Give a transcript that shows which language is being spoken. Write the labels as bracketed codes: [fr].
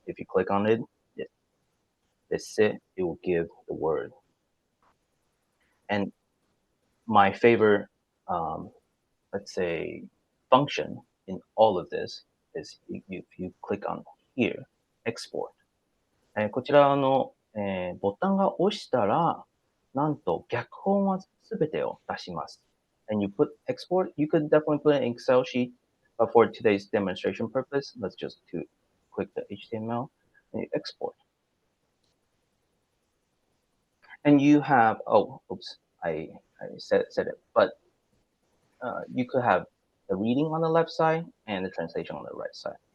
[en] If you click on it, it will give the word. And my favorite, um, let's say, function in all of this is if you click on here, export. [ja] こちらの、ボタンが押したら、なんと逆本はすべてを出します。 [en] And you put export, you could definitely put an Excel sheet, but for today's demonstration purpose, let's just click the HTML and you export. And you have, oh, oops, I said it, but you could have the reading on the left side and the translation on the right side.